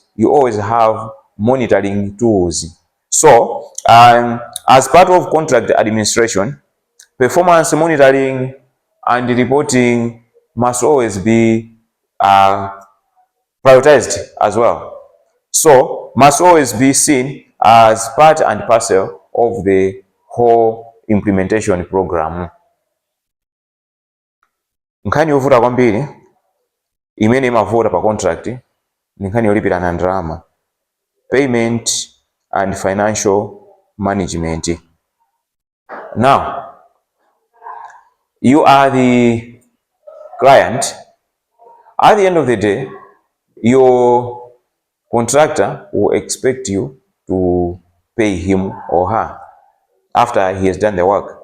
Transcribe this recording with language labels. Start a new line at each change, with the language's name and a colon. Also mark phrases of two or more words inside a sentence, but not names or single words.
English: You always have monitoring tools. So as part of contract administration, performance monitoring and reporting must always be prioritized as well. So must always be seen as part and parcel of the whole implementation program.
Nyanja: Nkhani yovuta kwambiri imene imavuta pa contract ni nkhani yolipirana ndalama,
English: payment and financial management. Now, you are the client. At the end of the day, your contractor will expect you to pay him or her after he has done the work.